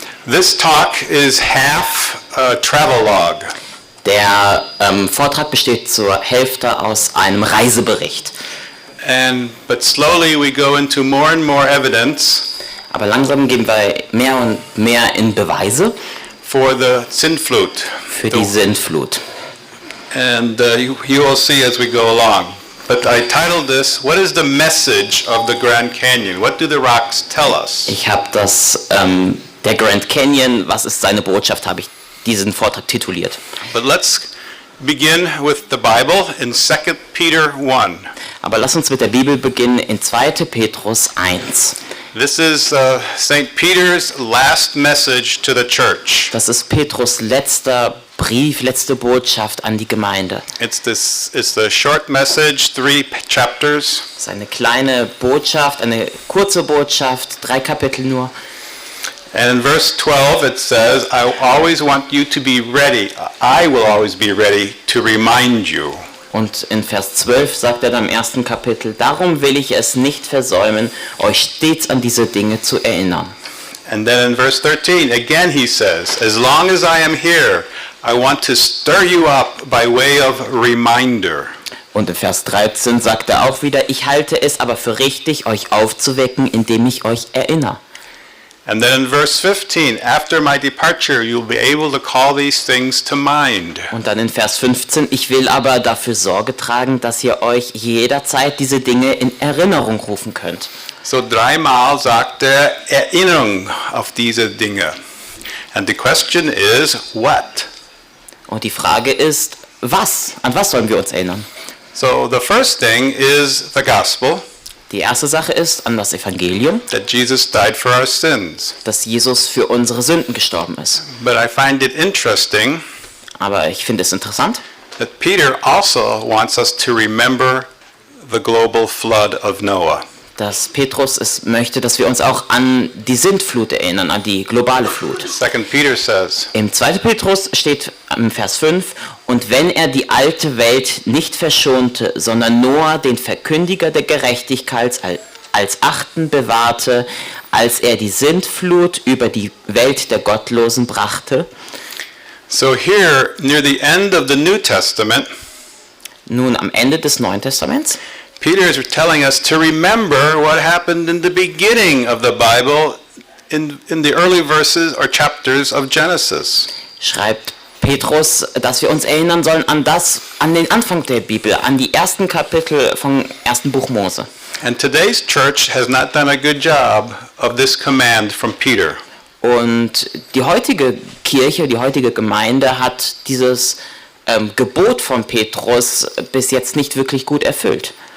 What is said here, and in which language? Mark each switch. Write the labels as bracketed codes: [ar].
[en] This talk is half a travelogue. [de] Der Vortrag besteht zur Hälfte aus einem Reisebericht. [en] But slowly we go into more and more evidence. [de] Aber langsam gehen wir mehr und mehr in Beweise [en] for the Sintflut. [de] Für die Sintflut. [en] And you will see as we go along. But I titled this, What is the message of the Grand Canyon? What do the rocks tell us? [de] Ich habe das, der Grand Canyon, was ist seine Botschaft, habe ich diesen Vortrag tituliert. [en] But let's begin with the Bible in 2 Peter 1. [de] Aber lass uns mit der Bibel beginnen in 2. Petrus 1. [en] This is St. Peter's last message to the church. [de] Das ist Petrus letzter Brief, letzte Botschaft an die Gemeinde. [en] It's the short message, 3 chapters. [de] Es ist eine kleine Botschaft, eine kurze Botschaft, 3 Kapitel nur. [en] And in verse 12 it says, I always want you to be ready. I will always be ready to remind you. [de] Und in Vers 12 sagt er dann im ersten Kapitel, darum will ich es nicht versäumen, euch stets an diese Dinge zu erinnern. [en] And then in verse 13, again he says, as long as I am here, I want to stir you up by way of reminder. [de] Und in Vers 13 sagt er auch wieder, ich halte es aber für richtig, euch aufzuwecken, indem ich euch erinnere. [en] And then in verse 15, after my departure, you'll be able to call these things to mind. [de] Und dann in Vers 15, ich will aber dafür Sorge tragen, dass ihr euch jederzeit diese Dinge in Erinnerung rufen könnt. So 3-mal sagt er Erinnerung auf diese Dinge. [en] And the question is, what? [de] Und die Frage ist, was? An was sollen wir uns erinnern? [en] So the first thing is the gospel. [de] Die erste Sache ist an das Evangelium, [en] That Jesus died for our sins. [de] dass Jesus für unsere Sünden gestorben ist. [en] But I find it interesting [de] Aber ich finde es interessant, [en] that Peter also wants us to remember the global flood of Noah. [de] dass Petrus es möchte, dass wir uns auch an die Sintflut erinnern, an die globale Flut. [en] 2 Peter says, [de] Im 2. Petrus steht im Vers 5, und wenn er die alte Welt nicht verschonte, sondern Noah, den Verkündiger der Gerechtigkeit, als Achten bewahrte, als er die Sintflut über die Welt der Gottlosen brachte. [en] so here, near the end of the New Testament, [de] Nun am Ende des Neuen Testaments [en] Peter is telling us to remember what happened in the beginning of the Bible in the early verses or chapters of Genesis. [de] Schreibt Petrus, dass wir uns erinnern sollen an den Anfang der Bibel, an die ersten Kapitel vom ersten Buch Mose. [en] And today's church has not done a good job of this command from Peter. [de] Und die heutige Kirche, die heutige Gemeinde hat dieses Gebot von Petrus bis jetzt nicht wirklich gut erfüllt.